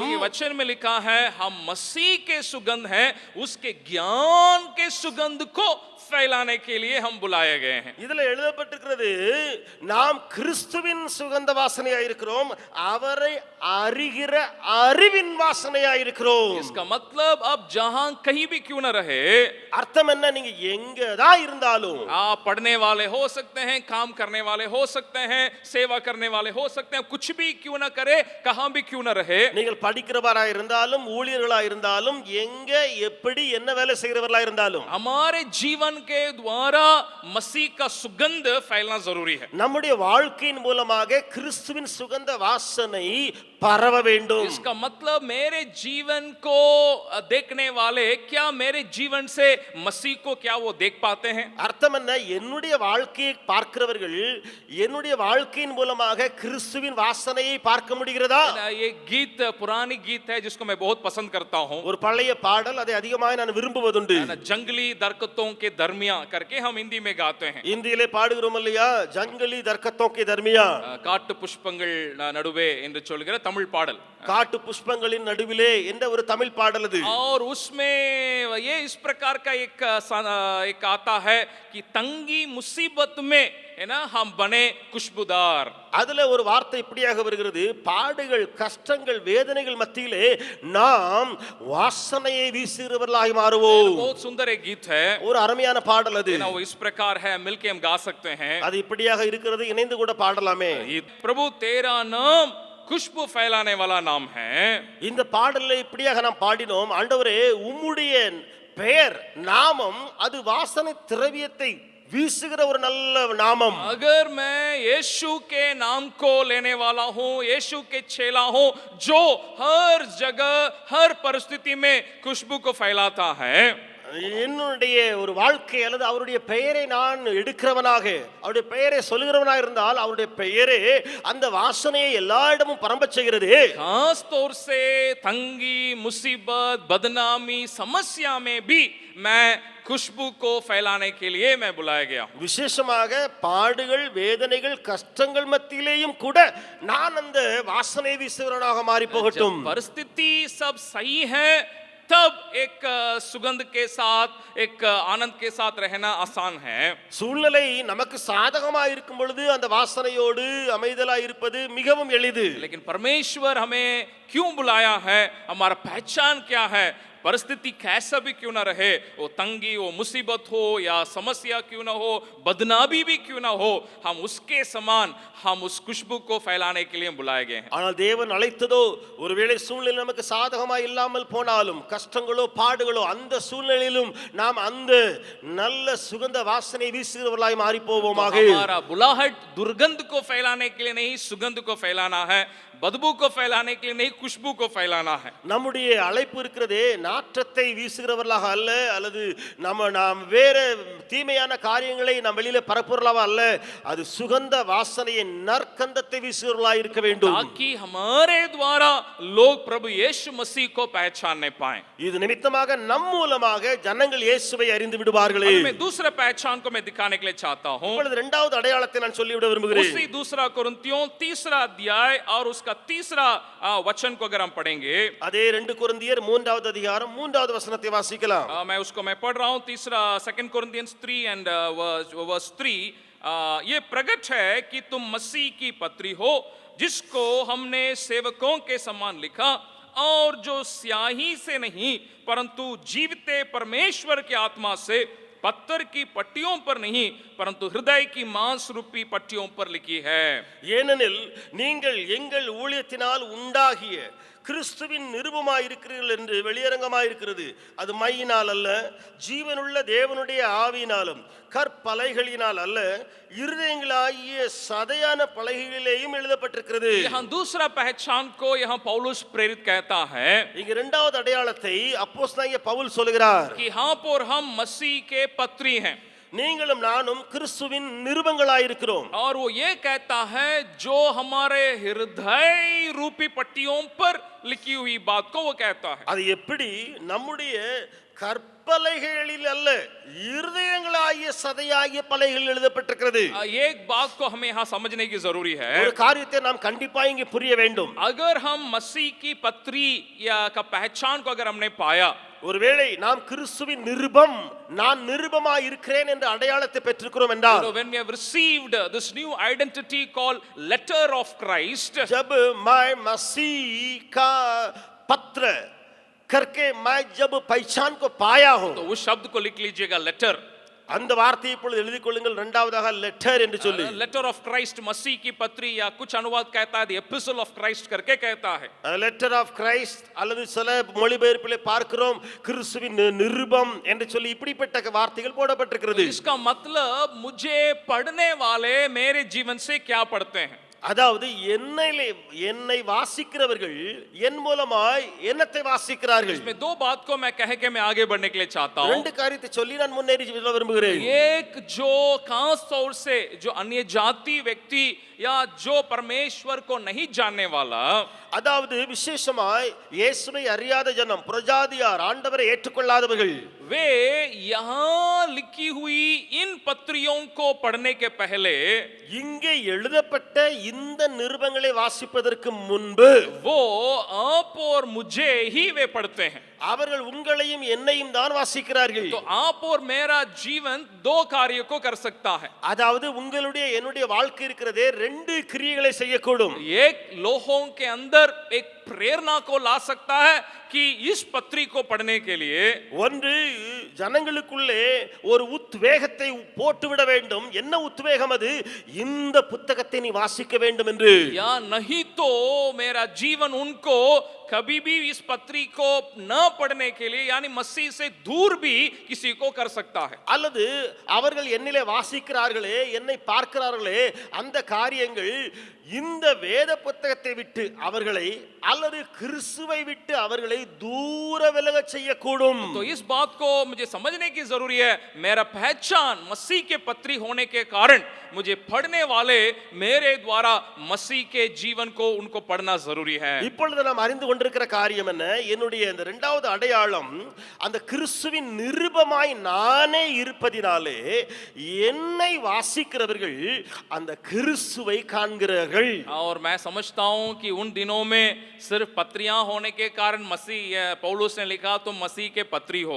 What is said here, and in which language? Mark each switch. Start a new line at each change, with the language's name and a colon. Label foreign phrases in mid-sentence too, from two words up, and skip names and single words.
Hindi: ये वचन में लिखा है हम मसीह के सुगंध हैं उसके ज्ञान के सुगंध को फैलाने के लिए हम बुलाए गए हैं
Tamil: இதுல எழுதப்பட்டிருக்கிறது நாம் கிறிஸ்துவின் சுகந்த வாசனையா இருக்கிறோம் அவரை அறிகிற அறிவின் வாசனையா இருக்கிறோம்
Hindi: इसका मतलब अब जहां कहीं भी क्यों न रहे
Tamil: அர்த்தம் என்ன நீங்க எங்க தான் இருந்தாலும்
Hindi: आप पढ़ने वाले हो सकते हैं काम करने वाले हो सकते हैं सेवा करने वाले हो सकते हैं कुछ भी क्यों न करे कहां भी क्यों न रहे
Tamil: நீங்கள் படிக்கிறவரா இருந்தாலும் ஊழியர்களா இருந்தாலும் எங்க எப்படி என்ன வேலை செய்கிறவர்களா இருந்தாலும்
Hindi: हमारे जीवन के द्वारा मसीह का सुगंध फैलना जरूरी है
Tamil: நம்முடைய வாழ்க்கையின் மூலமாக கிறிஸ்துவின் சுகந்த வாசனை பரவ வேண்டும்
Hindi: इसका मतलब मेरे जीवन को देखने वाले क्या मेरे जीवन से मसीह को क्या वो देख पाते हैं
Tamil: அர்த்தம் என்ன என்னுடைய வாழ்க்கையை பார்க்கிறவர்கள் என்னுடைய வாழ்க்கையின் மூலமாக கிறிஸ்துவின் வாசனையை பார்க்க முடிகிறதா
Hindi: ये गीत पुरानी गीत है जिसको मैं बहुत पसंद करता हूँ
Tamil: ஒரு பழைய பாடல் அதை அதிகமாக நான் விரும்புவதுண்டு
Hindi: जंगली दरख्तों के दरमिया करके हम हिंदी में गाते हैं
Tamil: இந்தியிலே பாடுகிறோம் இல்லையா
Hindi: जंगली दरख्तों के दरमियां
Tamil: காட்டு புஷ்பங்கள் நடுவே என்று சொல்கிற தமிழ் பாடல் காட்டு புஷ்பங்களின் நடுவிலே என்ற ஒரு தமிழ் பாடல் அது
Hindi: और उसमें ये इस प्रकार का एक आता है कि तंगी मुसीबत में है ना हम बने खुशबूदार
Tamil: அதுல ஒரு வார்த்தை இப்படியாக வருகிறது பாடுகள் கஷ்டங்கள் வேதனைகள் மத்தியிலே நாம் வாசனையை வீசுகிறவர்களாய் மாறுவோம்
Hindi: बहुत सुंदर एक गीत है
Tamil: ஒரு அருமையான பாடல் அது
Hindi: वो इस प्रकार है मिलके हम गा सकते हैं
Tamil: அது இப்படியாக இருக்கிறது இணைந்து கூட பாடலாமே
Hindi: प्रभु तेरा नाम खुशबू फैलाने वाला नाम है
Tamil: இந்த பாடல்ல இப்படியாக நாம் பாடினோம் ஆண்டவரே உம்முடைய பெயர் நாமம் அது வாசனை திரவியத்தை வீசுகிற ஒரு நல்ல நாமம்
Hindi: अगर मैं यीशु के नाम को लेने वाला हूँ यीशु के चेला हूँ जो हर जगह हर परिस्थिति में खुशबू को फैलाता है
Tamil: என்னுடைய ஒரு வாழ்க்கை அல்லது அவருடைய பெயரை நான் எடுக்கிறவனாக, அவருடைய பெயரை சொல்லுகிறவனாக இருந்தால் அவருடைய பெயரே அந்த வாசனையை எல்லா இடமும் பரம்பச் செய்கிறது.
Hindi: खास तौर से तंगी, मुसीबत, बदनामी, समस्या में भी मैं खुशबू को फैलाने के लिए मैं बुलाया गया हूं.
Tamil: விசேஷமாக பாடுகள், வேதனைகள், கஷ்டங்கள் மத்தியிலேயும் கூட நான் அந்த வாசனை வீசுகிறவனாக மாறி போகட்டும்.
Hindi: जब परिस्थिति सब सही है तब एक सुगंध के साथ, एक आनंद के साथ रहना आसान है.
Tamil: சூழ்நிலை நமக்கு சாதகமாக இருக்கும் பொழுது அந்த வாசனையோடு அமைதலாய் இருப்பது மிகவும் எளிது.
Hindi: लेकिन परमेश्वर हमें क्यों बुलाया है, हमारा पहचान क्या है, परिस्थिति कैसा भी क्यों ना रहे, वो तंगी हो, मुसीबत हो या समस्या क्यों ना हो, बदनामी भी क्यों ना हो, हम उसके समान हम उस खुशबू को फैलाने के लिए बुलाए गए हैं.
Tamil: ஆனால் தேவன் அழைத்ததோ ஒருவேளை சூழ்நிலை நமக்கு சாதகமாக இல்லாமல் போனாலும், கஷ்டங்களோ பாடுகளோ, அந்த சூழ்நிலையிலும் நாம் அந்த நல்ல சுகந்த வாசனை வீசுகிறவர்களாய் மாறி போவோமாக.
Hindi: हमारा बुलाहट दुर्गंध को फैलाने के लिए नहीं, सुगंध को फैलाना है. बदबू को फैलाने के लिए नहीं, खुशबू को फैलाना है.
Tamil: நம்முடைய அழைப்பு இருக்கிறதே நாற்றத்தை வீசுகிறவர்களாக அல்ல, அல்லது நாம் வேற தீமையான காரியங்களை நாம் வெளியில பரப்புறவர்களாக அல்ல, அது சுகந்த வாசனையை நற்கந்தத்தை வீசுகிறவர்களாக இருக்க வேண்டும்.
Hindi: ताकि हमारे द्वारा लोग प्रभु यीशु मसीह को पहचानने पाएं.
Tamil: இது निमित्तமாக நம் மூலமாக ஜனங்கள் இயேசுவை அறிந்து விடுவார்களே.
Hindi: मैं दूसरे पहचान को मैं दिखाने के लिए चाहता हूं.
Tamil: இப்பொழுது இரண்டாவது அடையாளத்தை நான் சொல்லிவிட விரும்புகிறேன்.
Hindi: उसी दूसरा कोरिन्थियों तीसरा अध्याय और उसका तीसरा वचन को अगर हम पढ़ेंगे,
Tamil: அதே 2 கொரிந்தியர் 3வது அதிகாரம் 3வது வசனத்தை வாசிக்கலாம்.
Hindi: मैं पढ़ रहा हूं. तीसरा
English: 2 Corinthians 3 and verse 3.
Hindi: ये प्रकट है कि तुम मसीह की पत्री हो, जिसको हमने सेवकों के समान लिखा, और जो स्याही से नहीं परंतु जीवते परमेश्वर की आत्मा से पत्थर की पट्टियों पर नहीं परंतु हृदय की मांस रूपी पट्टियों पर लिखी है.
Tamil: ஏனெனில் நீங்கள் எங்கள் ஊழியத்தினால் உண்டாகிய கிறிஸ்துவின் நிருபமாய் இருக்கிறீர்கள் என்று வெளியரங்கமாய் இருக்கிறது. அது மையினால் அல்ல, ஜீவனுள்ள தேவனுடைய ஆவியினாலும் கற்பலகைகளினால் அல்ல, இருதயங்களாகிய சதையான பலகைகளிலேயும் எழுதப்பட்டிருக்கிறது.
Hindi: यहाँ दूसरा पहचान को यहाँ पौलुस प्रेरित कहता है
Tamil: இங்க இரண்டாவது அடையாளத்தை அப்போஸ்தலனாகிய பவுல் சொல்கிறார்.
Hindi: कि हाँ पर हम मसीह के पत्री हैं.
Tamil: நீங்களும் நானும் கிறிஸ்துவின் நிருபங்களாய் இருக்கிறோம்.
Hindi: और वो ये कहता है जो हमारे हृदय रूपी पट्टियों पर लिखी हुई बात को वो कहता है.
Tamil: அது எப்படி நம்முடைய கற்பலகைகளில் அல்ல, இருதயங்களாகிய சதையாகிய பலகைகளில் எழுதப்பட்டிருக்கிறது.
Hindi: एक बात को हमें यहाँ समझने की जरूरी है.
Tamil: ஒரு காரியத்தை நாம் கண்டிப்பா இங்கே புரிய வேண்டும்.
Hindi: अगर हम मसीह की पत्री या का पहचान को अगर हमने पाया,
Tamil: ஒருவேளை நாம் கிறிஸ்துவின் நிருபம், நான் நிருபமாய் இருக்கிறேன் என்ற அடையாளத்தை பெற்றிருக்கிறோம் என்றால்,
English: when we have received this new identity called letter of Christ,
Hindi: जब मैं मसीह का पत्र करके मैं जब पहचान को पाया हूं, तो उस शब्द को लिख लीजिएगा लेटर.
Tamil: அந்த வார்த்தையை இப்பொழுது எழுதிக் கொள்ளுங்கள். இரண்டாவதாக லெட்டர் என்று சொல்லி,
English: letter of Christ,
Hindi: मसीह की पत्री, या कुछ अनुवाद कहता है
English: episode of Christ
Hindi: करके कहता है.
English: letter of Christ
Tamil: அல்லது சில மொழிபெயர்ப்பிலே பார்க்கிறோம் கிறிஸ்துவின் நிருபம் என்று சொல்லி இப்படிப்பட்ட வார்த்தைகள் போடப்பட்டிருக்கிறது.
Hindi: इसका मतलब मुझे पढ़ने वाले मेरे जीवन से क्या पढ़ते हैं.
Tamil: அதாவது என்னை வாசிக்கிறவர்கள் என் மூலமாய் என்னத்தை வாசிக்கிறார்கள்.
Hindi: इसमें दो बात को मैं कह के मैं आगे बढ़ने के लिए चाहता हूं.
Tamil: ரெண்டு காரியத்தை சொல்லி நான் முன்னேறி செல்ல விரும்புகிறேன்.
Hindi: एक जो खास तौर से जो अन्य जाति व्यक्ति या जो परमेश्वर को नहीं जानने वाला,
Tamil: அதாவது விசேஷமாய் இயேசுவை அறியாத ஜனம், புறஜாதியார், ஆண்டவரை ஏற்றுக்கொள்ளாதவர்கள்,
Hindi: वे यहाँ लिखी हुई इन पत्रियों को पढ़ने के पहले,
Tamil: இங்கே எழுதப்பட்ட இந்த நிருபங்களை வாசிப்பதற்கு முன்பு,
Hindi: वो आप और मुझे ही वे पढ़ते हैं.
Tamil: அவர்கள் உங்களையும் என்னையும் தான் வாசிக்கிறார்கள்.
Hindi: तो आप और मेरा जीवन दो कार्य को कर सकता है.
Tamil: அதாவது உங்களுடைய என்னுடைய வாழ்க்கை இருக்கிறதே ரெண்டு கிரியைகளை செய்யக்கூடும்.
Hindi: एक लोगों के अंदर एक प्रेरणा को ला सकता है कि इस पत्री को पढ़ने के लिए,
Tamil: ஒன்று ஜனங்களுக்குள்ளே ஒரு உத்வேகத்தை போட்டுவிட வேண்டும். என்ன உத்வேகம் அது? இந்த புத்தகத்தை நீ வாசிக்க வேண்டும் என்று.
Hindi: या नहीं तो मेरा जीवन उनको कभी भी इस पत्री को न पढ़ने के लिए यानी मसीह से दूर भी किसी को कर सकता है.
Tamil: அல்லது அவர்கள் என்னிலே வாசிக்கிறார்களே, என்னை பார்க்கிறார்களே, அந்த காரியங்கள் இந்த வேத புத்தகத்தை விட்டு அவர்களை அல்லது கிறிஸ்துவை விட்டு அவர்களை தூர விலகச் செய்யக்கூடும்.
Hindi: तो इस बात को मुझे समझने की जरूरी है. मेरा पहचान मसीह के पत्री होने के कारण मुझे पढ़ने वाले मेरे द्वारा मसीह के जीवन को उनको पढ़ना जरूरी है.
Tamil: இப்பொழுது நாம் அறிந்து கொண்டிருக்கிற காரியம் என்ன? என்னுடைய இந்த இரண்டாவது அடையாளம் அந்த கிறிஸ்துவின் நிருபமாய் நானே இருப்பதினாலே என்னை வாசிக்கிறவர்கள் அந்த கிறிஸ்துவை காண்கிறார்கள்.
Hindi: और मैं समझता हूं कि उन दिनों में सिर्फ पत्रियां होने के कारण मसीह पौलुस ने लिखा तो मसीह के पत्री हो.